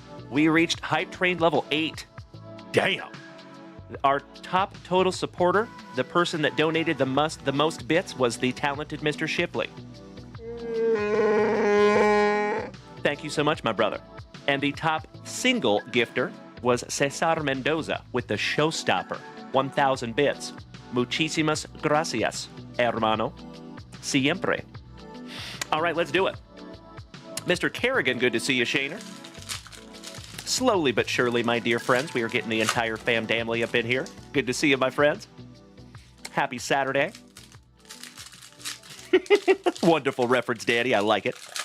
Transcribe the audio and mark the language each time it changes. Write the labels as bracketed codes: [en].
[en] We reached hype train level 8. Damn. Our top total supporter, the person that donated the most bits, was the talented Mr. Shipley. Thank you so much, my brother. And the top single gifter was Cesar Mendoza with the Showstopper, 1,000 bits. [es] Muchísimas gracias, hermano. Siempre. [en] All right, let's do it. Mr. Kerrigan, good to see you, Shaner. Slowly but surely, my dear friends, we are getting the entire fam family up in here. Good to see you, my friends. Happy Saturday. Wonderful reference, Daddy. I like it.